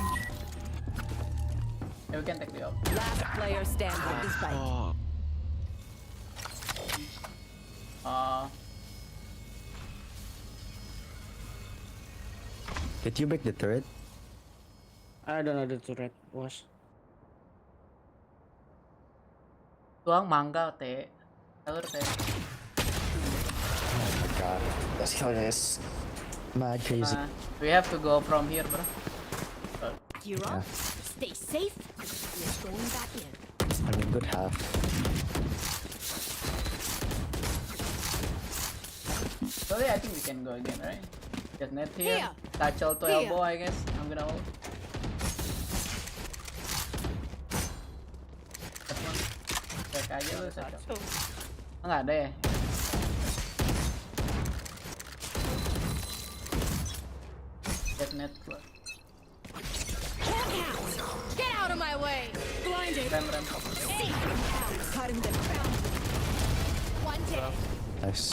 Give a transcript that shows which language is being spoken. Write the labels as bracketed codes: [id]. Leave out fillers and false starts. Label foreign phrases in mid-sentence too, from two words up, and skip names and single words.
[en] Yeah, we can take the op. Last player standing. This spike. Did you break the turret? I don't know the turret was. [su] Tuang mangga teh. Telur teh. [en] Oh my god. Let's kill this. Mad crazy. We have to go from here, bro. Gear up. Stay safe. We're going back in. I mean, good half. So yeah, I think we can go again, right? Just net here. Satchel to elbow, I guess. I'm gonna hold. [id] Cek aja lu satchel. Nggak ada ya? [en] Get net keluar. Get out of my way! Blinded. Rem. Cutting them down. One day. Nice.